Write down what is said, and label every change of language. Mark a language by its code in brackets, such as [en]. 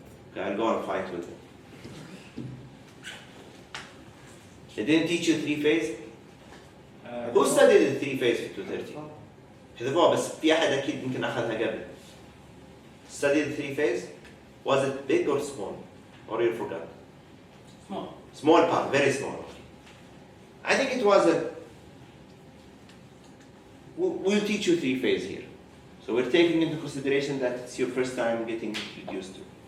[en] Okay, I'll go and fight with them. They didn't teach you three phase? Who studied the three phase [ar] في [en] 213? [ar] حذفوها بس في أحد أكيد يمكن أخذها قبل. [en] Studied the three phase? Was it big or small? Or you forgot? Small. Small part, very small. I think it was a. We'll teach you three phase here. So we're taking into consideration that it's your first time getting introduced to.